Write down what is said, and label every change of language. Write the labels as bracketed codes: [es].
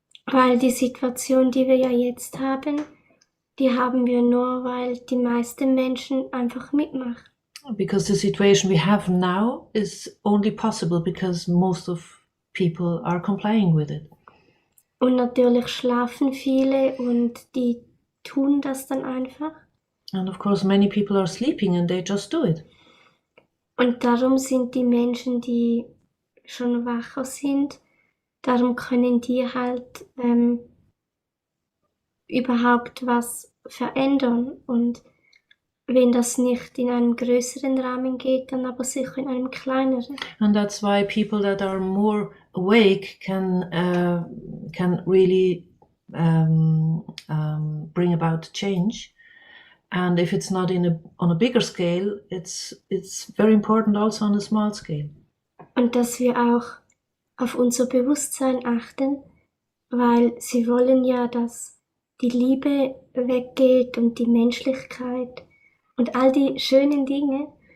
[de] Weil die Situation, die wir ja jetzt haben, die haben wir nur, weil die meisten Menschen einfach mitmachen. [en] Because the situation we have now is only possible because most of people are complying with it. [de] Und natürlich schlafen viele und die tun das dann einfach. [en] And of course, many people are sleeping and they just do it. [de] Und darum sind die Menschen, die schon wacher sind, darum können die halt überhaupt was verändern. Und wenn das nicht in einem größeren Rahmen geht, dann aber sicher in einem kleineren. [en] And that's why people that are more awake can really bring about change. And if it's not on a bigger scale, it's very important also on a small scale. [de] Und dass wir auch auf unser Bewusstsein achten, weil sie wollen ja, dass die Liebe weggeht und die Menschlichkeit und all die schönen Dinge.